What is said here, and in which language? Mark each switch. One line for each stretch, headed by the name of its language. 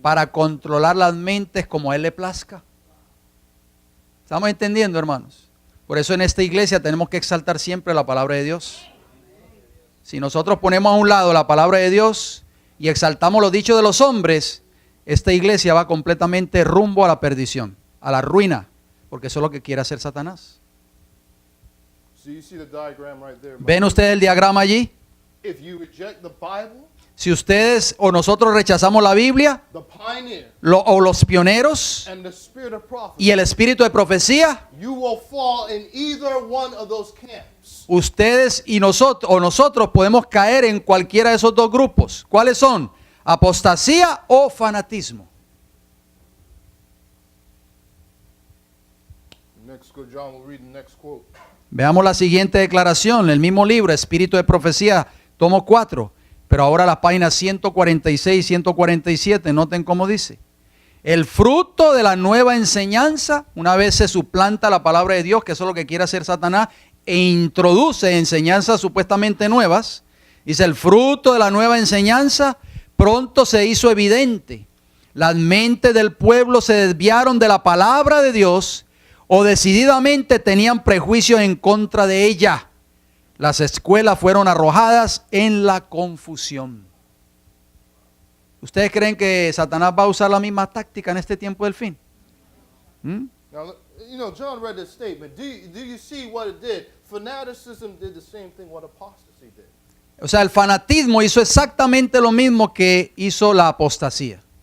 Spanish: Para controlar las mentes como a él le plazca. ¿Estamos entendiendo, hermanos? Por eso en esta iglesia tenemos que exaltar siempre la palabra de Dios. Si nosotros ponemos a un lado la palabra de Dios y exaltamos los dichos de los hombres, esta iglesia va completamente rumbo a la perdición, a la ruina, porque eso es lo que quiere hacer Satanás.
English: So you see the diagram right there.
Spanish: ¿Ven ustedes el diagrama allí?
English: If you reject the Bible,
Spanish: Si ustedes o nosotros rechazamos la Biblia,
English: the pioneer,
Spanish: o los pioneros
English: and the spirit of prophecy,
Spanish: y el espíritu de profecía,
English: you will fall in either one of those camps.
Spanish: ustedes y nosotros podemos caer en cualquiera de esos dos grupos. ¿Cuáles son? Apostasía o fanatismo.
English: Next, go John, we'll read the next quote.
Spanish: Veamos la siguiente declaración, el mismo libro, Espíritu de Profecía, tomo 4, pero ahora las páginas 146 y 147, noten cómo dice. El fruto de la nueva enseñanza, una vez se suplanta la palabra de Dios, que eso es lo que quiere hacer Satanás, e introduce enseñanzas supuestamente nuevas, dice el fruto de la nueva enseñanza, pronto se hizo evidente. Las mentes del pueblo se desviaron de la palabra de Dios o decididamente tenían prejuicios en contra de ella. Las escuelas fueron arrojadas en la confusión. ¿Ustedes creen que Satanás va a usar la misma táctica en este tiempo del fin?
English: Now, you know, John read this statement. Do you see what it did? Fanaticism did the same thing what apostasy did.
Spanish: O sea, el fanatismo hizo exactamente lo mismo que hizo la apostasía.